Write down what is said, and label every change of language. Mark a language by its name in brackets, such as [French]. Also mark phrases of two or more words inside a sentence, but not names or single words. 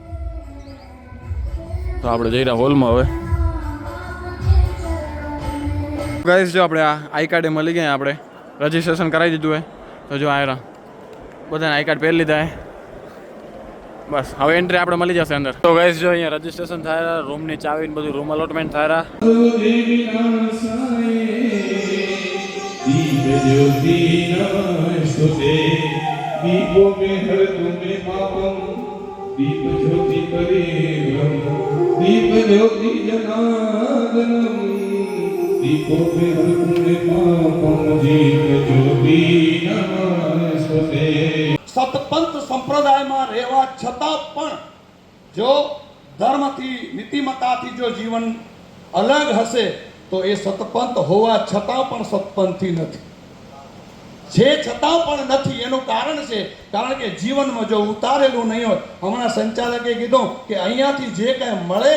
[Gujarati] તો આપણે જઈ રહ્યા હોલમાં હવે ગાઈસ જો આપણે [English] I card [Gujarati] મળી ગયા આપણે રજીસ્ટ્રેશન કરાવી દીધું હોય તો જો આવ્યા બધાને [English] I card [Gujarati] પહેરી લીધા બસ હવે એન્ટ્રી આપણે મળી જશે અંદર તો ગાઈસ જો અહીંયા રજીસ્ટ્રેશન થાય રૂમની ચાવી ને બધું [English] room allotment [Gujarati] થાય [Sanskrit] दीप ज्योति परिग्रह दीप ज्योति जनार्दनम दीपो पे हर पुण्य पापम दीप ज्योति नमस्ते [Gujarati] સતપંથ સંપ્રદાયમાં રહેવા છતાં પણ જો ધર્મથી નીતિમત્તાથી જો જીવન અલગ હશે તો એ સતપંથ હોવા છતાં પણ સતપંથી નથી જે છતાં પણ નથી એનું કારણ છે કારણ કે જીવનમાં જો ઉતારેલું નહીં હોય હમણાં સંચાલકે કીધું કે અહીંયાથી જે કાંઈ મળે